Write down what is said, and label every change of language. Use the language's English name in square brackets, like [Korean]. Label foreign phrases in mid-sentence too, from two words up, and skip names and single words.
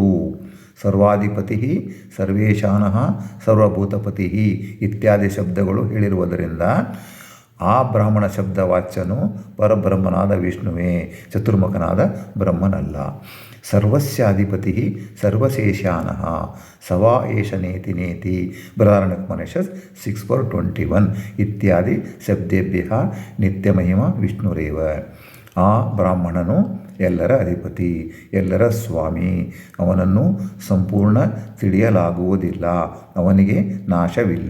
[Kannada] ಸರ್ವಾಧಿಪತಿ, ಸರ್ವೇಶಾನಃ, ಸರ್ವಭೂತಪತಿ ಇತ್ಯಾದಿ ಶಬ್ದಗಳು ಹೇಳಿರುವುದರಿಂದ ಆ ಬ್ರಾಹ್ಮಣ ಶಬ್ದವಾಚ್ಯನು ಪರಬ್ರಹ್ಮನಾದ ವಿಷ್ಣುವೇ, ಚತುರ್ಮುಖನಾದ ಬ್ರಹ್ಮನಲ್ಲ. [Sanskrit] ಸರ್ವಸ್ಯಾಧಿಪತಿ ಸರ್ವಶೇಷಾನಃ ಸ ವಾ ಏಷ ನೇತಿ ನೇತಿ ಬೃಹದಾರಣ್ಯಕೋಪನಿಷತ್ 6.21 ಇತ್ಯಾದಿ ಶಬ್ದೇಭ್ಯ ನಿತ್ಯಮಹಿಮ ವಿಷ್ಣುರೇವ. [Kannada] ಆ ಬ್ರಾಹ್ಮಣನು ಎಲ್ಲರ ಅಧಿಪತಿ, ಎಲ್ಲರ ಸ್ವಾಮಿ. ಅವನನ್ನು ಸಂಪೂರ್ಣ ತಿಳಿಯಲಾಗುವುದಿಲ್ಲ, ಅವನಿಗೆ ನಾಶವಿಲ್ಲ.